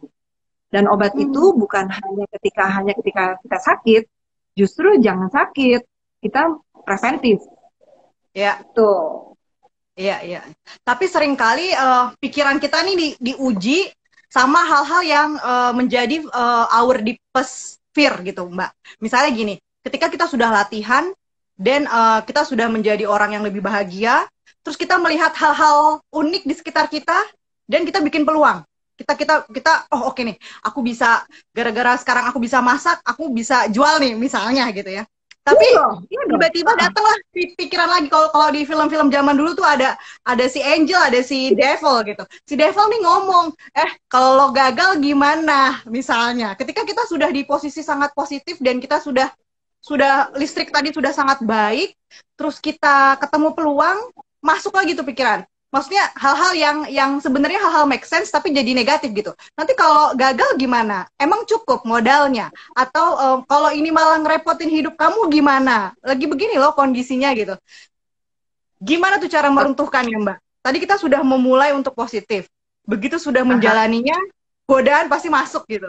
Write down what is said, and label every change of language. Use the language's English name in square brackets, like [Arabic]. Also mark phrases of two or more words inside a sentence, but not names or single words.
[Indonesian] Dan obat itu bukan hanya ketika kita sakit, justru jangan sakit, kita preventif. Ya, tuh. Iya. Tapi seringkali pikiran kita nih diuji sama hal-hal yang menjadi [English] our deepest fear [Indonesian] gitu, Mbak. Misalnya gini, ketika kita sudah latihan dan kita sudah menjadi orang yang lebih bahagia, terus kita melihat hal-hal unik di sekitar kita dan kita bikin peluang. Kita oke nih, aku bisa gara-gara sekarang aku bisa masak, aku bisa jual nih misalnya gitu ya. Tapi tiba-tiba datanglah pikiran lagi. Kalau di film-film zaman dulu tuh ada si Angel, ada si Devil gitu. Si Devil nih ngomong, kalau lo gagal gimana? Misalnya, ketika kita sudah di posisi sangat positif dan kita sudah listrik tadi sudah sangat baik, terus kita ketemu peluang, masuk lagi tuh pikiran. Maksudnya hal-hal yang sebenarnya hal-hal [English] make sense [Indonesian] tapi jadi negatif gitu. Nanti kalau gagal gimana? Emang cukup modalnya? Atau kalau ini malah ngerepotin hidup kamu gimana? Lagi begini loh kondisinya gitu. Gimana tuh cara meruntuhkannya, Mbak? Tadi kita sudah memulai untuk positif. Begitu sudah menjalaninya, godaan pasti masuk gitu.